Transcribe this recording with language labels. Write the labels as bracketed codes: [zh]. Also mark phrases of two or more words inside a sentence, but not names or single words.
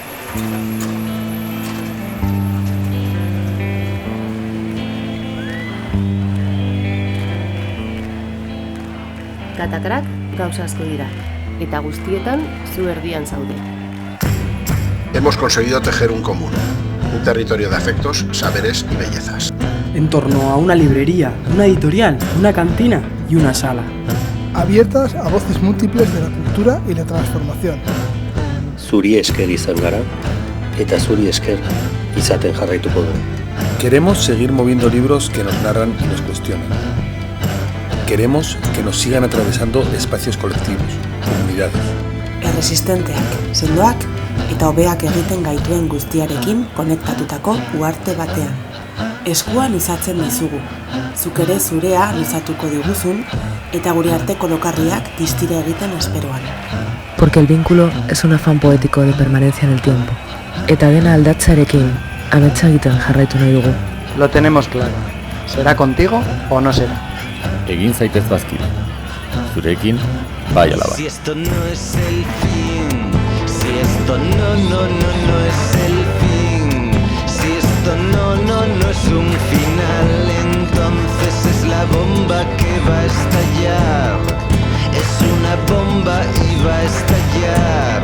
[eu] Katakrak gauza asko dira, eta guztietan zu erdian zaude. [es] Hemos conseguido tejer un común, un territorio de afectos, saberes y bellezas. En torno a una librería, una editorial, una cantina y una sala. Abiertas a voces múltiples de la cultura y la transformación. [eu] Zuri esker izan gara, eta zuri esker izaten jarraituko dugu. [es] Queremos seguir moviendo libros que nos narran y nos cuestionan. Queremos que nos sigan atravesando espacios colectivos, comunidades. [eu] Erresistenteak, sendoak eta hobeak egiten gaituen guztiarekin konektatutako uharte batean. Eskua luzatzen dizugu, zuk ere zurea luzatuko diguzun eta gure arteko lokarriak distira egiten esperoan. [es] Porque el vínculo es un afán poético de permanencia en el tiempo. [eu] Eta dena aldatzearekin ametsa egiten jarraitu nahi dugu. [es] Lo tenemos claro. ¿Será contigo o no será? [eu] Egin zaitez bazkide. Zurekin, bai ala bai. [es] Si esto no es el fin, si esto no es el fin, si esto no es un final, entonces es la bomba que va a estallar. Es una bomba y va a estallar.